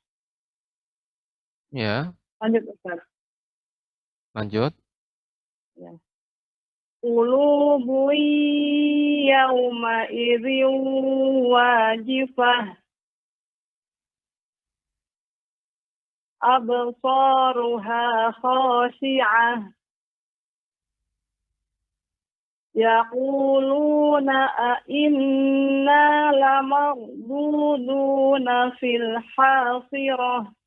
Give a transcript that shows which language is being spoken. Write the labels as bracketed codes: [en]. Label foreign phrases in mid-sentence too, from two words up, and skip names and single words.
[id] Ya, Lanjut Ustaz. lanjut. Ya. [ar] قلوب يومئذ واجفة. أبصارها خاشعة. يقولون إنا لمردودون في الحافرة.